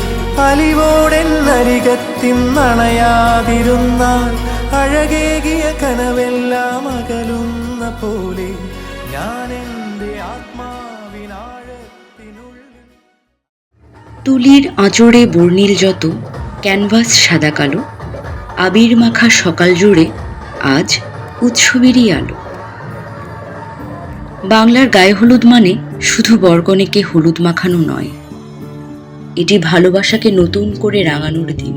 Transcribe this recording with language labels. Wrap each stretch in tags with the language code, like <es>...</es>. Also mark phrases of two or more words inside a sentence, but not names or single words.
<ml>അലിവോടെന്നരികത്തിന്നണയാതിരുന്നാൽ അഴകേകിയ കനവെല്ലാം അകലുന്ന പോലെ ഞാൻ എൻ്റെ ആത്മാവിനാഴത്തിനുള്ളിൽ.</ml> <bn>তুলির আঁচড়ে বর্ণিল যত ক্যানভাস সাদা কালো, আবির মাখা সকাল জুড়ে আজ উৎসবেরই আলো। বাংলার গায়ে হলুদ মানে শুধু বরকনেকে হলুদ মাখানো নয়, এটি ভালোবাসাকে নতুন করে রাঙানোর দিন।</bn>